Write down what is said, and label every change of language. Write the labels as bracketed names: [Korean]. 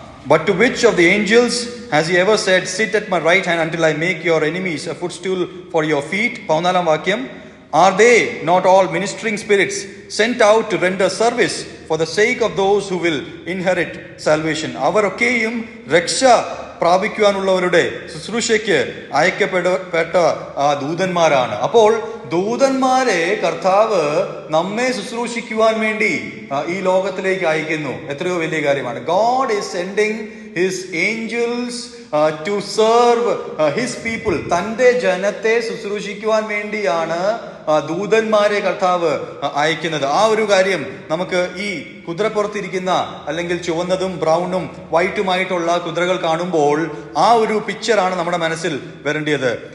[English] But to which of the angels has he ever said, sit at my right hand until I make your enemies a footstool for your feet? [Malayalam] 14-ാം വാക്യം. [English] Are they not all ministering spirits sent out to render service for the sake of those who will inherit salvation? [Malayalam] അവരൊക്കെയും രക്ഷ പ്രാപിക്കുവാനുള്ളവരുടെ ശുശ്രൂഷയ്ക്ക് അയക്കപ്പെട്ട ദൂതന്മാരാണ്. അപ്പോൾ ദൂതന്മാരെ കർത്താവ് നമ്മെ ശുശ്രൂഷിക്കുവാൻ വേണ്ടി ഈ ലോകത്തിലേക്ക് അയക്കുന്നു. എത്രയോ വലിയ കാര്യമാണ്. [English] God is sending his angels to serve his people. [Malayalam] തന്റെ ജനത്തെ ശുശ്രൂഷിക്കുവാൻ വേണ്ടിയാണ് ദൂതന്മാരെ കർത്താവ് അയക്കുന്നത്. ആ ഒരു കാര്യം നമുക്ക് ഈ കുതിരപ്പുറത്തിരിക്കുന്ന, അല്ലെങ്കിൽ ചുവന്നതും ബ്രൗണും വൈറ്റുമായിട്ടുള്ള കുതിരകൾ കാണുമ്പോൾ ആ ഒരു പിക്ചറാണ് നമ്മുടെ മനസ്സിൽ വരേണ്ടത്.